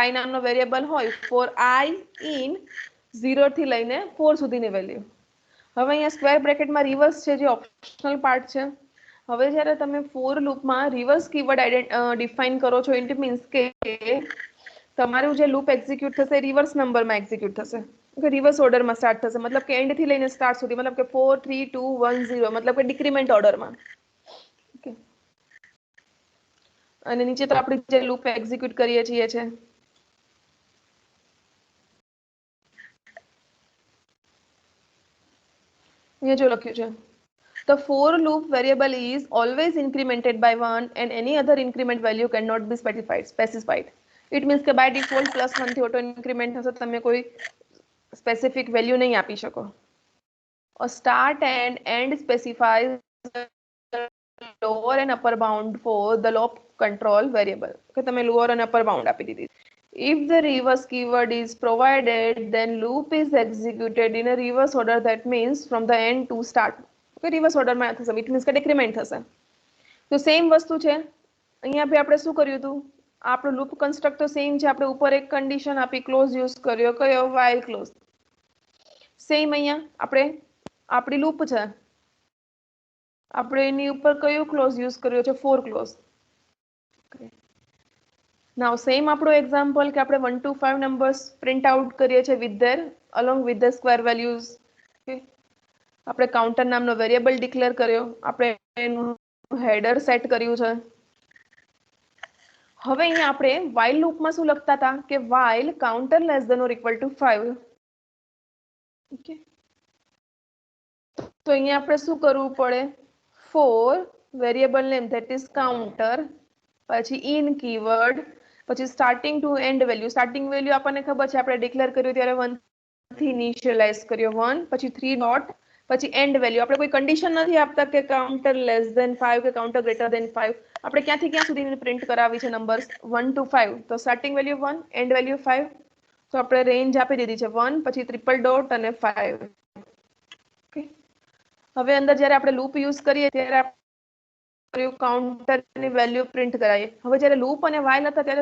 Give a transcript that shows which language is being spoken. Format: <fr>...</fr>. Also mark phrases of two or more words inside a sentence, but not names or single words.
<gu>i નામનો વેરિયેબલ હોય</gu> <en>for i in</en> <gu>0 થી લઈને 4 સુધીની વેલ્યુ હવે અહીંયા સ્ક્વેર બ્રેકેટમાં રિવર્સ છે જે</gu> <en>optional part</en> <gu>છે હવે જ્યારે તમે ફોર લૂપમાં</gu> <en>reverse keyword</en> <gu>ડિફાઇન કરો છો</gu> <en>it means</en> <gu>કે તમારું જે લૂપ એક્ઝિક્યુટ થશે રિવર્સ નંબરમાં એક્ઝિક્યુટ થશે કે રિવર્સ ઓર્ડરમાં સ્ટાર્ટ થશે મતલબ કે એન્ડ થી લઈને સ્ટાર્ટ સુધી મતલબ કે 4 3 2 1 0 મતલબ કે ડિક્રીમેન્ટ ઓર્ડરમાં ઓકે અને નીચે તો આપણે જે લૂપ એક્ઝિક્યુટ કરીએ છીએ છે અહીંયા જો લખ્યું છે</gu> <en>The for loop variable is always incremented by 1 and any other increment value cannot be specified. It means</en> <gu>કે</gu> <en>by default</en> <gu>+1 થી</gu> <en>auto increment</en> <gu>થશે તમે કોઈ</gu> <en>specific value</en> <gu>નહીં આપી શકો.</gu> <en>A start and end specifies lower and upper bound for the loop control variable.</en> <gu>કે તમે</gu> <en>lower and upper bound</en> <gu>આપી દીધી.</gu> <en>If the reverse keyword is provided, then loop is executed in a reverse order. That means from the end to start.</en> <gu>Okay,</gu> <en>reverse order</en> <gu>માં થશે.</gu> <en>It means</en> <gu>કે decrement થશે. તો સેમ વસ્તુ છે. અહીંયા બી આપણે શું કર્યું હતું? આપણું</gu> <en>loop construct</en> <gu>તો સેમ છે. આપણે ઉપર એક કન્ડિશન આપી ક્લોઝ યુઝ કર્યો કયો while ક્લોઝ. સેમ અહીંયા આપણે આપણી લૂપ છે. આપણે એની ઉપર કયો ક્લોઝ યુઝ કર્યો છે</gu> <en>for clause.</en> <gu>Now same આપણો એક્ઝામ્પલ કે આપણે 1 to 5 નંબર્સ</gu> <en>print out</en> <gu>કરીએ છીએ</gu> <en>with their along with the square values.</en> <gu>Okay. આપણે કાઉન્ટર નામનો વેરિયેબલ ડિક્લેર કર્યો આપણે એનું હેડર સેટ કર્યું છે હવે અહીંયા આપણે while લૂપમાં શું લખતા હતા કે</gu> <en>while counter less than or equal to 5</en> <gu>ઓકે તો અહીંયા આપણે શું કરવું પડે</gu> <en>for variable name that is counter</en> <gu>પછી</gu> <en>in keyword</en> <gu>પછી</gu> <en>starting to end value starting value</en> <gu>આપણને ખબર છે આપણે ડિક્લેર કર્યું ત્યારે 1 થી ઇનિશિયલાઇઝ કર્યો 1 પછી 3 ડોટ પછી</gu> <en>end value</en> <gu>આપણે કોઈ કન્ડિશન નથી આપતા કે</gu> <en>counter less than 5</en> <gu>કે</gu> <en>counter greater than 5</en> <gu>આપણે ક્યાંથી ક્યાં સુધી પ્રિન્ટ કરાવી છે નંબર્સ 1 to 5 તો</gu> <en>starting value 1 end value 5</en> <gu>તો આપણે રેન્જ આપી દીધી છે 1 પછી</gu> <en>triple dot</en> <gu>અને 5 ઓકે હવે અંદર જ્યારે આપણે લૂપ યુઝ કરીએ ત્યારે કાઉન્ટરની વેલ્યુ પ્રિન્ટ કરાવીએ હવે જ્યારે લૂપ અને while હતા ત્યારે</gu>